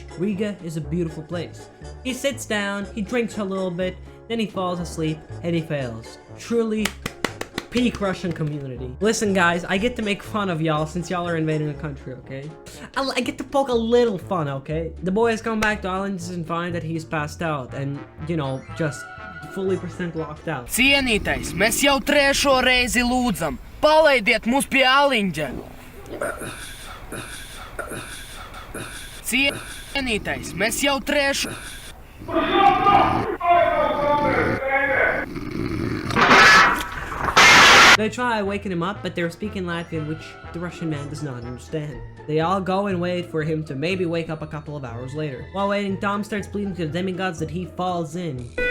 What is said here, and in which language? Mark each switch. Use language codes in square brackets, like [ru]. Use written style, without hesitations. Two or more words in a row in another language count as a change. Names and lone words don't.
[en] Riga is a beautiful place. He sits down, he drinks a little bit, then he falls asleep, and he fails. Truly peak Russian community. Listen guys, I get to make fun of y'all since y'all are invading a country, okay? I get to poke a little fun, okay? The boy has come back to Islands and find that he's passed out and, you know, just fully % locked out. [lv] Cienītais, mēs jau trešo reizi lūdzam, palaidiet mūs pie Aliņģa! Cienītais, mēs jau trešo... [en] They try waking him up, but they're speaking Latvian, which the Russian man does not understand. They all go and wait for him to maybe wake up a couple of hours later. While waiting, Tom starts pleading to the demigods that he falls in.